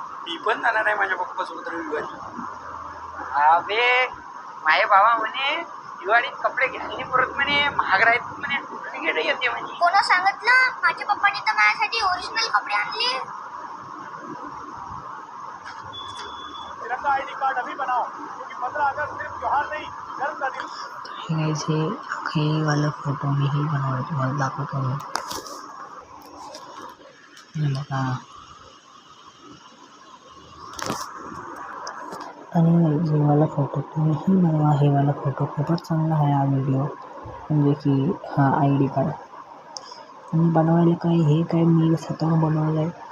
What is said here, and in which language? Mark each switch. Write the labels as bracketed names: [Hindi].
[Marathi] मी पण जाणार आहे माझ्या पप्पासोबत रविवारी. अबे माझे बाबा म्हणे दिवाळीत कपडे घ्यायला परत म्हणे महाग राहत म्हणे डुप्लिकेट येते म्हणे. कोणा सांगितलं? माझ्या पप्पांनी तर माझ्यासाठी ओरिजिनल कपडे आणले. [Hindi] तिरंगा आईडी कार्ड अभी बनाओ क्योंकि 15 अगस्त सिर्फ त्योहार नहीं जन्म का दिन. [Marathi] हे वाला फोटो मी ही बनवलं तुम्हाला दाखवतो मी. बघा आणि हे वाला फोटो तुम्हीही बनवा. हे वाला फोटो खूपच चांगला आहे. हा व्हिडिओ म्हणजे की हा आय डी कार्ड आणि बनवायला काय हे काय मी स्वतः बनवलं आहे.